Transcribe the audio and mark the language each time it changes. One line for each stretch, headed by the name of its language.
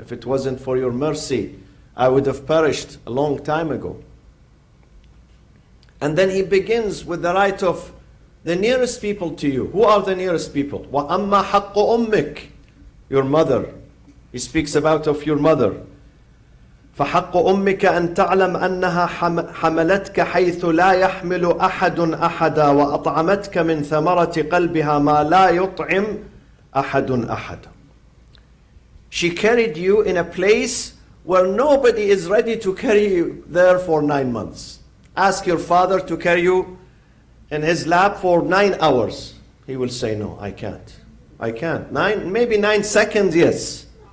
English: If it wasn't for your mercy, I would have perished a long time ago. And then he begins with the right of the nearest people to you. Who are the nearest people?
Arabic: وَأَمَّا حَقُّ أُمِّكَ.
English: Your mother. He speaks about of your mother.
Arabic: فحق أمك أن تعلم أنها حملتك حيث لا يحمل أحد أحدا وأطعمتك من ثمرة قلبها ما لا يطعم أحد أحدا.
English: She carried you in a place where nobody is ready to carry you there for 9 months. Ask your father to carry you in his lap for 9 hours. He will say, no, I can't. I can't. Maybe 9 seconds, yes.